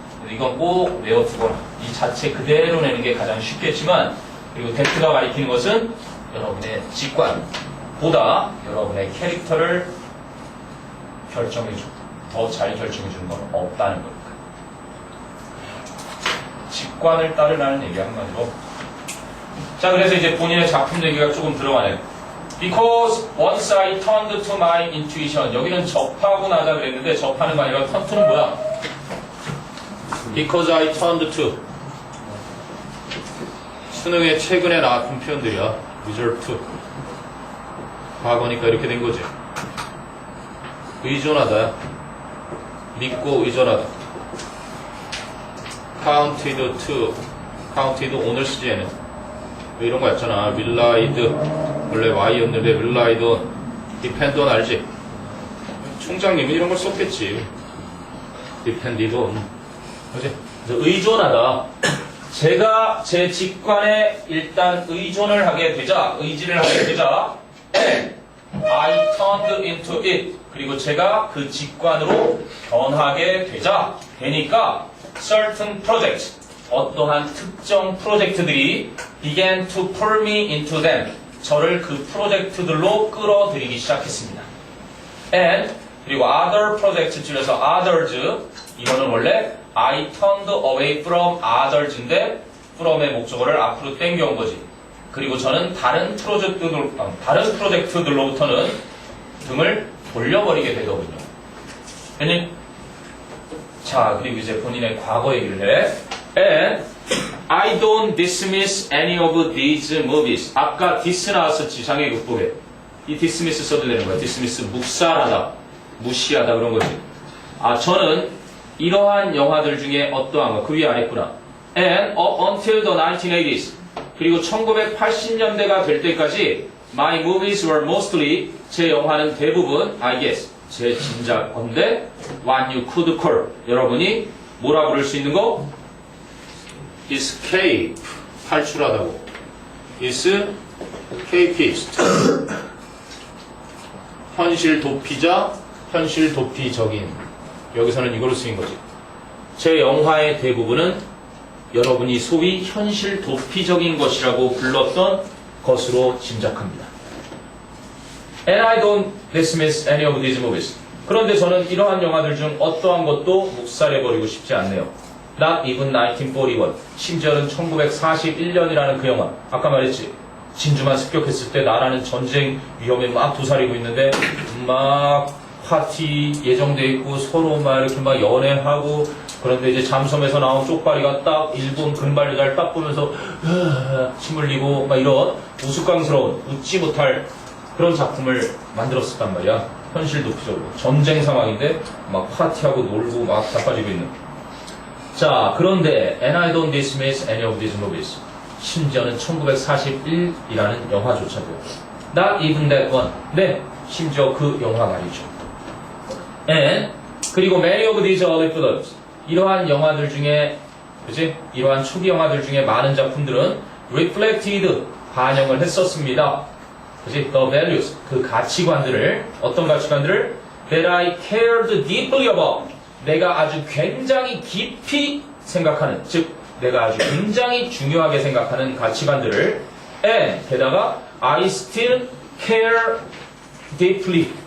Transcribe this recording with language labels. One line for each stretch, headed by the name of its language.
Korean: 이건 꼭 외워두거라. 이 자체 그대로 내는 게 가장 쉽겠지만, 그리고 데프가 가리키는 것은 여러분의 직관보다 여러분의 캐릭터를 결정해주고 더 잘 결정해주는 건 없다는 겁니다. 직관을 따르라는 얘기 한마디로. 자, 그래서 이제 본인의 작품 얘기가 조금 들어가네요.
English: Because once I turned to my intuition.
Korean: 여기는 접하고 나다 그랬는데 접하는 거 아니라 turn to는 뭐야?
English: Because I turned to.
Korean: 수능에 최근에 나왔던 표현들이야.
English: resort to.
Korean: 과거니까 이렇게 된 거지. 의존하다. 믿고 의존하다.
English: counted to.
Korean: counted 오늘 쓰지 얘는. 이런 거 있잖아. relied. 원래 Y였는데 relied on. depend on 알지? 총장님은 이런 걸 썼겠지. depended on. 그지? 그래서 의존하다. 제가 제 직관에 일단 의존을 하게 되자, 의지를 하게 되자,
English: and I turned into it.
Korean: 그리고 제가 그 직관으로 변하게 되니까
English: certain projects,
Korean: 어떠한 특정 프로젝트들이
English: began to pull me into them.
Korean: 저를 그 프로젝트들로 끌어들이기 시작했습니다.
English: and
Korean: 그리고
English: other projects
Korean: 줄여서
English: others.
Korean: 이거는 원래
English: I turned away from others
Korean: 인데 from의 목적어를 앞으로 땡겨온 거지. 그리고 저는 다른 프로젝트들로부터는 등을 돌려버리게 되더군요. 왜냐? 자, 그리고 이제 본인의 과거 얘기를 해.
English: And I don't dismiss any of these movies.
Korean: 아까 dis 나왔었지, 장애극복에. 이 dismiss 써도 되는 거야. dismiss, 묵살하다, 무시하다 그런 거지. 아, 저는 이러한 영화들 중에 어떠한 거, 그 위에 안 했구나.
English: And up until the 1980s.
Korean: 그리고 1980년대가 될 때까지
English: my movies were mostly,
Korean: 제 영화는 대부분,
English: I guess,
Korean: 제 짐작건데
English: what you could call,
Korean: 여러분이 뭐라 부를 수 있는 거? escape, 탈출하다고.
English: escapist.
Korean: 현실 도피자, 현실 도피적인. 여기서는 이걸로 쓰인 거지. 제 영화의 대부분은 여러분이 소위 현실 도피적인 것이라고 불렀던 것으로 짐작합니다.
English: And I don't dismiss any of these movies.
Korean: 그런데 저는 이러한 영화들 중 어떠한 것도 묵살해버리고 싶지 않네요.
English: Not even 1941.
Korean: 심지어는 1941년이라는 그 영화. 아까 말했지. 진주만 습격했을 때 나라는 전쟁 위험에 막 도사리고 있는데 막 파티 예정돼 있고 서로 막 이렇게 막 연애하고, 그런데 이제 잠섬에서 나온 쪽발이가 딱 일본 근발여자를 딱 보면서 침 흘리고 막 이런 우스꽝스러운, 웃지 못할 그런 작품을 만들었었단 말이야. 현실 도피적으로. 전쟁 상황인데 막 파티하고 놀고 막 자빠지고 있는. 자, 그런데
English: And I don't dismiss any of these movies.
Korean: 심지어는 1941이라는 영화조차도.
English: Not even that one.
Korean: 네, 심지어 그 영화 말이죠.
English: And
Korean: 그리고
English: many of these early films.
Korean: 이러한 영화들 중에, 그치? 이러한 초기 영화들 중에 많은 작품들은 reflected, 반영을 했었습니다. 그치?
English: The values,
Korean: 그 가치관들을, 어떤 가치관들을?
English: That I cared deeply about.
Korean: 내가 아주 굉장히 깊이 생각하는, 즉, 내가 아주 굉장히 중요하게 생각하는 가치관들을
English: and
Korean: 게다가
English: I still care deeply.